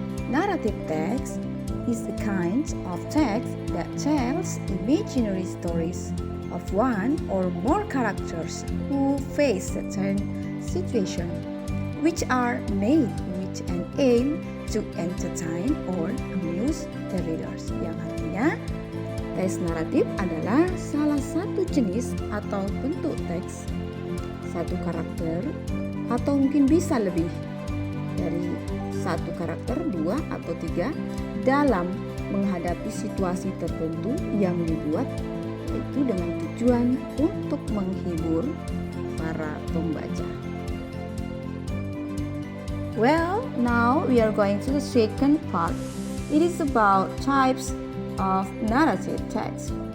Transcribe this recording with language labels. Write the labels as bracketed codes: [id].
[en] Narrative text is the kind of text that tells imaginary stories of one or more characters who face certain situations, which are made with an aim to entertain or amuse the readers. [id] Yang artinya, teks naratif adalah salah satu jenis atau bentuk teks satu karakter atau mungkin bisa lebih dari satu karakter, 2 atau 3 dalam menghadapi situasi tertentu yang dibuat itu dengan tujuan untuk menghibur para pembaca. [en] Well, now we are going to the second part. It is about types of narrative text.